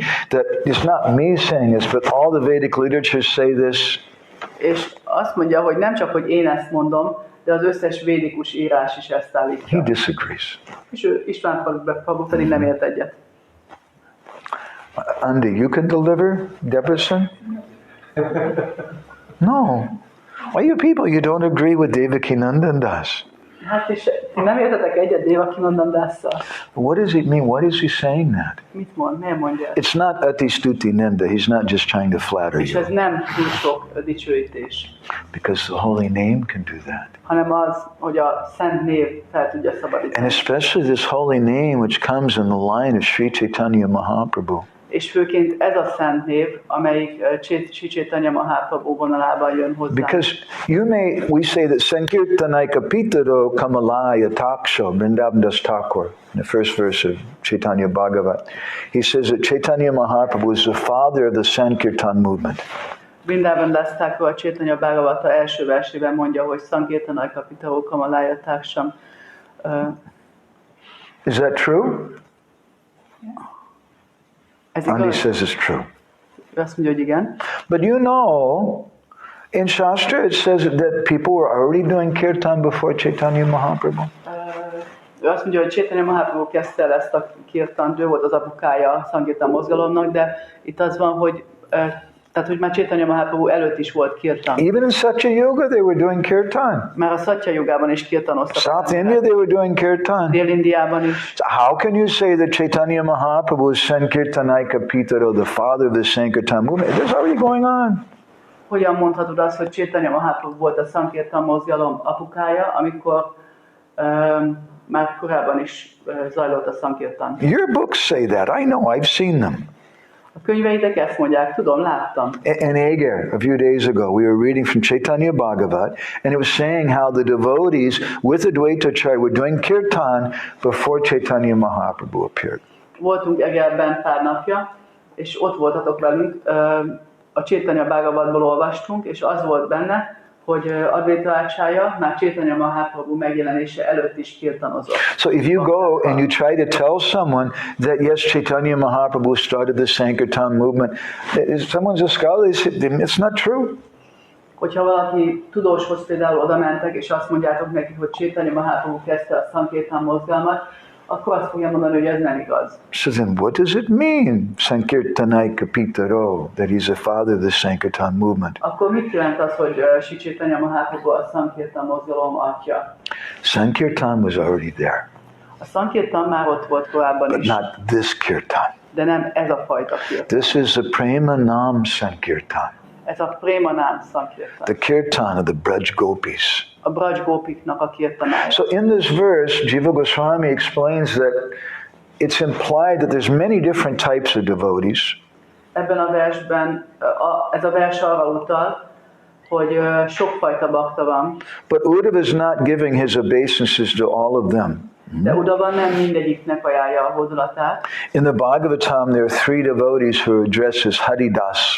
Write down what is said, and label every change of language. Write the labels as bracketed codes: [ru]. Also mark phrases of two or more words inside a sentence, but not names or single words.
[en] That it's not me saying this, but all the Vedic literatures say this. [hu] És azt mondja, hogy nem csak, hogy én ezt mondom, de az összes védikus írás is ezt állítja. [en] He disagrees. [hu] És ő István Prabhu pedig nem ért egyet. [en] Andy, you can deliver Debrecen? No. Why you people, you don't agree with Devakinanda Das? [hu] Hát és ti nem értetek egyet Devakinanda Dasszal. [en] What does it mean? Why is he saying that? [hu] Mit mond? Miért mondja? [en] It's not [sa] Atistuti Ninda. [en] He's not just trying to flatter [hu] És [en] you. [hu] ez nem túl sok dicsőítés, [en] Because the holy name can do that. [hu] hanem az, hogy a szent név fel tudja [en] And [hu] szabadítani. [en] especially this holy name which comes in the line of Sri Chaitanya Mahaprabhu. [hu] És főként ez a szent név, amelyik Sri Chaitanya Mahaprabhu vonalában jön hozzá. [en] Because we say that [sa] Sankirtanaika Pitaro Kamalaya Taksha, [en] Vrindavan Das Thakur, in the first verse of Chaitanya Bhagavat. He says that Chaitanya Mahaprabhu is the father of the Sankirtan movement. [hu] Vrindavan Das Thakur a Chaitanya Bhagavata első versében mondja, hogy [sa] Sankirtana Kapitao Kamalaya Társam. [en] Is that true? [hu] Ez Andy igaz? [en] says it's true. [hu] Ő azt mondja, hogy igen. [en] But you know In Shastra, it says that people were already doing kirtan before Chaitanya Mahaprabhu. [hu] Ő azt mondja, hogy Chaitanya Mahaprabhu kezdte el ezt a kirtant, ő volt az apukája a Sankirtan mozgalomnak, de itt az van, hogy tehát, hogy már Chaitanya Mahaprabhu előtt is volt kirtan. [en] Even in Satya Yuga, they were doing kirtan. [hu] Már a Satya Yugában is kirtanoztak. [en] South India, they were doing kirtan. [hu] Dél-Indiában is. [en] So how can you say that Chaitanya Mahaprabhu is [sa] Sankirtanaika Pitaro, [en] the father of the Sankirtan movement? This is already going on. [hu] Hogyan mondhatod azt, hogy Chaitanya Mahaprabhu volt a Sankirtan mozgalom apukája, amikor már korábban is zajlott a Sankirtan? [en] Your books say that. I know. I've seen them. [hu] A könyveitek ezt mondják, tudom, láttam. [en] In Agar, a few days ago, we were reading from Chaitanya Bhagavat, and it was saying how the devotees with the Dvaitacharya were doing kirtan before Chaitanya Mahaprabhu appeared. [hu] Voltunk Egerben pár napja, és ott voltatok velünk, a Chaitanya Bhagavatból olvastunk, és az volt benne, hogy Advaita Acharya már Chaitanya Mahaprabhu megjelenése előtt is kirtanozott. [en] So if you go and you try to tell someone that yes, Chaitanya Mahaprabhu started the Sankirtan movement, if someone's a scholar, they say, it's not true. [hu] Hogyha valaki tudóshoz például oda mentek, és azt mondjátok neki, hogy Chaitanya Mahaprabhu kezdte a Sankirtan mozgalmat, akkor azt fogja mondani, hogy ez nem igaz. [en] So then what does it mean, [sa] Sankirtanaika Pitaro, [en] that he's the father of the Sankirtan movement? [hu] Akkor mit jelent az, hogy Sri Chaitanya Mahaprabhu a Sankirtan mozgalom atya? [en] Sankirtan was already there. [hu] A Sankirtan már ott volt korábban [en] But [hu] is, [en] not this kirtan. [hu] de nem ez a fajta kirtan. [en] This is the Premanam Sankirtan, [hu] Ez a Premanam Sankirtan. [en] the kirtan of the Braj Gopis. [hu] A Braj Gopiknak a kirtanája. [en] So in this verse, Jiva Goswami explains that it's implied that there's many different types of devotees. [hu] Ebben a versben, ez a vers arra utal, hogy sokfajta bakta van, [en] But Uddhava is not giving his obeisances to all of them. [hu] de Uddhava nem mindegyiknek ajánlja a hódolatát. [en] In the Bhagavatam, there are 3 devotees who are addressed as Haridas.